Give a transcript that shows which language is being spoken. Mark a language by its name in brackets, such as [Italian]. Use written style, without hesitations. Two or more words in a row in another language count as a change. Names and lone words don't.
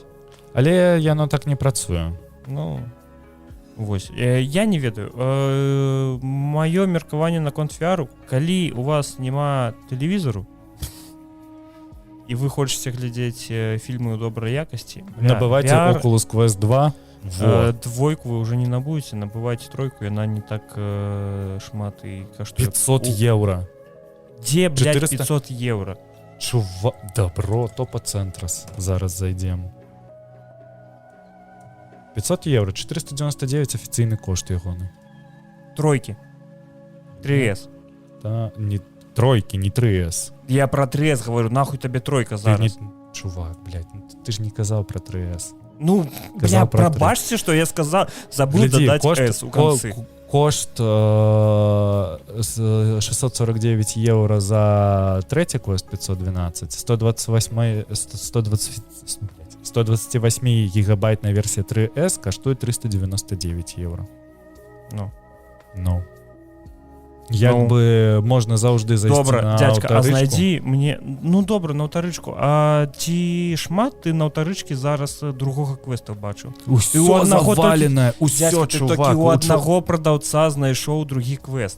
[Belarusian] Але яно так не працуе. Ну, вось. Я не ведаю. Маё меркаванне наконт VR, калі у вас няма тэлевізору, і вы хочаце глядзець фільмы ў добрай якасці, набывайце Oculus Quest 2. Двойку вы уже не набудете, набывайте тройку, и она не так шмат и каштует. 500 евро. [Russian] Где, блядь, 400? 500 евро? Чувак, добро, [Belarusian] топа-центрас. Зараз зайдем. 500 евро, 499 офіційний кошт ягоны. [Russian] Тройки. 3S. Да, не тройки, не 3S. Я про 3S говорю, нахуй тебе тройка зараз. Чувак, блядь, ты ж не казал про 3S. Ну, бля, пробачьте, что я сказал, забыл додать S у концы. Кошт 649 евро за третий квест 512, 128 гигабайтная версия 3S каштует 399 евро. Ну. [Belarusian] Як бы можна заўжды зайсці на дядька, аўтарычку. А знайдзі мне... Ну, добра, на аўтарычку. А ці шмат ты на аўтарычкі зараз другога квеста бачыў? Усё заваленае, усё, чувак. Ты толькі у аднаго прадаўца знайшоў другі квест.